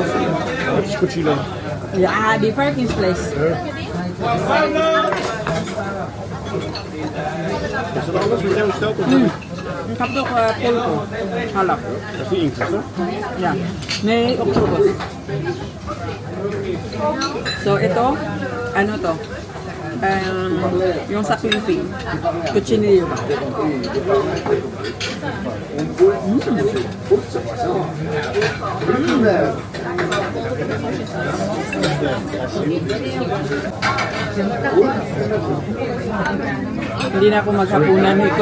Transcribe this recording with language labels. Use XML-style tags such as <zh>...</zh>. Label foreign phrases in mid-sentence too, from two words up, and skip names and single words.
<nl>Wat is cochilo? Ja, die varkensvlees. Is dat anders wat jij bestelt? Ik heb toch polko. Halak. Dat is die inkt, toch? Ja. Nee, octopus.</nl> <tl>So, ito, ano to? yung sa Philippine, cuchinillo. Hindi na ako maghapunan ito.</tl>